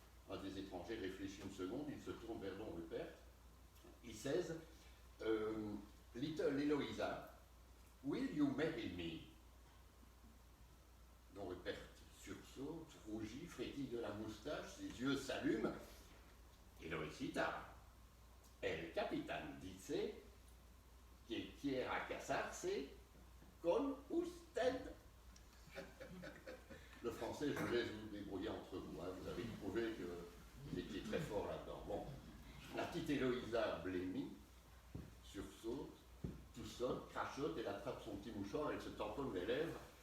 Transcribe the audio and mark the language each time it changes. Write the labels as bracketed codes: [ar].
[fr] Un des étrangers réfléchit une seconde, il se tourne vers Don Rupert. Il [en] says, Little Héloïsa, will you marry me? [fr] Don Rupert sursaute, rougit, frétille de la moustache, ses yeux s'allument. [es] Héloïsita, el capitán dice que quiera casarse con usted. [fr] Le français, je vous laisse vous débrouiller entre vous. Hein. Vous avez prouvé qu'il était très fort là-dedans. Bon, la petite Héloïsa blêmit, sursaute, tout saute, crachote, elle attrape son petit mouchoir, elle se tamponne les lèvres.